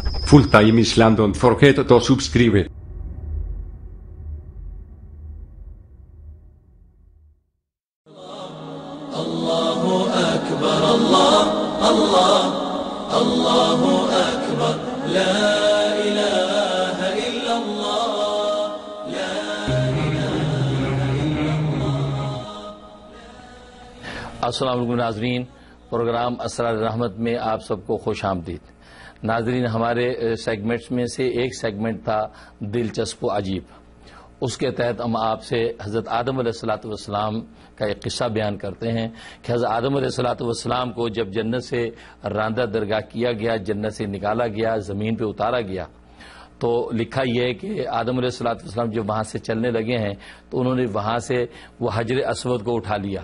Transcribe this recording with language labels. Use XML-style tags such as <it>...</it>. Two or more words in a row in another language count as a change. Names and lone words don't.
<en>full time Islam. Don't forget to subscribe.</en> <ar>الله أكبر، الله، الله، الله أكبر، لا إله إلا الله، لا إله إلا الله. السلام علیکم</ar> <ur>ناظرین، پروگرام اسرار رحمت میں آپ سب کو خوش آمدید۔ ناظرین، ہمارے سیگمنٹس میں سے ایک سیگمنٹ تھا دلچسپ و عجیب۔ اس کے تحت ہم آپ سے حضرت آدم</ur> <ar>علیہ الصلوۃ والسلام</ar> <ur>کا ایک قصہ بیان کرتے ہیں کہ حضرت آدم</ur> <ar>علیہ الصلوۃ والسلام</ar> <ur>کو جب جنت سے راندہ درگاہ کیا گیا، جنت سے نکالا گیا، زمین پہ اتارا گیا، تو لکھا یہ ہے کہ آدم</ur> <ar>علیہ الصلوۃ والسلام</ar> <ur>جب وہاں سے چلنے لگے ہیں تو انہوں نے وہاں سے وہ حجر اسود کو اٹھا لیا۔</ur>